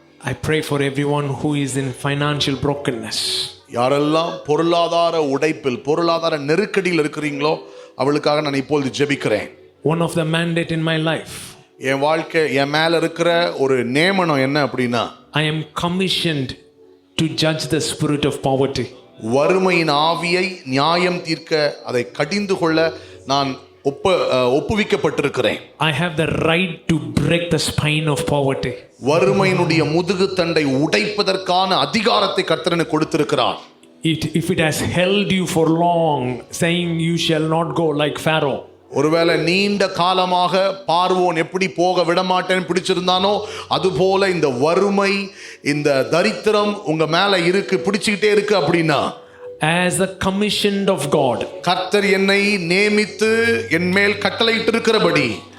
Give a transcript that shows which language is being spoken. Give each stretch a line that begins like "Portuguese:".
English: I pray for everyone who is in financial brokenness.
Tamil: யாரெல்லாம் பொருளாதார உடைப்பில் பொருளாதார நெருக்கடியில் இருக்கிறீங்களோ அவளுக்காக நான் இப்பொழுது ஜெபிக்கிறேன்.
English: One of the mandate in my life,
Tamil: என் வாழ்க்கை என் மேல இருக்கிற ஒரு நியமனம் என்ன அப்படின்னா,
English: I am commissioned to judge the spirit of poverty.
Tamil: வறுமையின் ஆவியை நியாயம் தீர்க்க அதை கடிந்து கொள்ள நான் ஒப்புவிக்கப்பட்டிருக்கிறேன்.
English: I have the right to break the spine of poverty.
Tamil: வறுமையினுடைய முதுகு தண்டை உடைப்பதற்கான அதிகாரத்தை கர்த்தர் எனக்கு கொடுத்திருக்கிறார்.
English: If it has held you for long, saying you shall not go like Pharaoh.
Tamil: ஒருவேளை நீண்ட காலமாக பார்வோன் எப்படி போக விடமாட்டேன்னு பிடிச்சிருந்தானோ அதுபோல இந்த வறுமை இந்த தரித்திரம் உங்க மேல இருக்கு, பிடிச்சுக்கிட்டே இருக்கு அப்படின்னா,
English: as a commissioned of God,
Tamil: கர்த்தர் என்னை நியமித்து என் மேல் கட்டளையிட்டிருக்கிறபடி,